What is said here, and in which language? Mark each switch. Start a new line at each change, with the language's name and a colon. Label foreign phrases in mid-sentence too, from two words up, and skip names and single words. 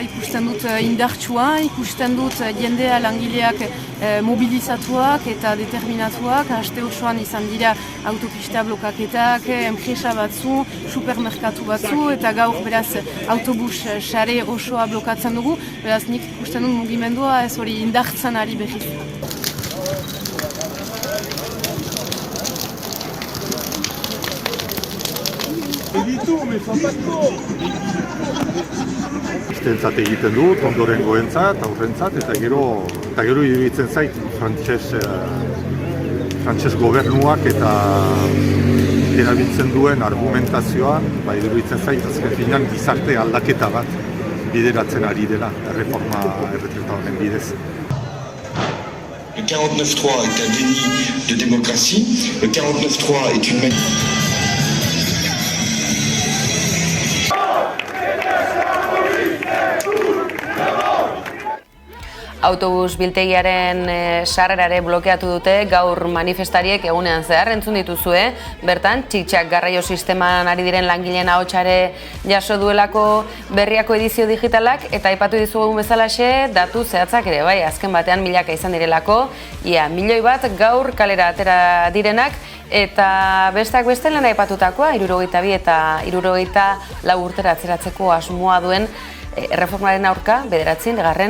Basque: ikusten dut indartsua, ikusten dut jendea langileak mobilizatuak eta determinatuak. Aste osoan izan dira autopista blokaketak, enpresa batzu, supermerkatu batzu, eta gaur beraz autobus sare osoa blokatzen dugu. Beraz nik ikusten dut mugimendua ez hori indartzen ari berriz.
French: Mais dis tout, mais sont pas cons.
Basque: Istentzat egiten dut, ondorengoentzat, aurrentzat, eta gero iruditzen zait frantses gobernuak eta erabiltzen duen argumentazioan, iruditzen zait, azken finean gizarte aldaketa bat bideratzen ari dela, erreforma erretreta honen bidez.
French: Le 49.3 est un déni de démocratie. Le 49.3 est une manière...
Basque: Autobus biltegiaren sarrerare blokeatu dute gaur manifestariek egunean zehar entzun dituzue. Bertan, txitxak garraio sisteman ari diren langileen ahotsare jaso duelako berriako edizio digitalak, eta aipatu dizugun bezalaxe datu zehatzak ere, bai, azken batean milaka izan direlako, ia, 1 milioi bat gaur kalera atera direnak, eta besteak beste lehen aipatutakoa, 62 eta 64 urtera atzeratzeko asmoa duen erreformaren aurka 9.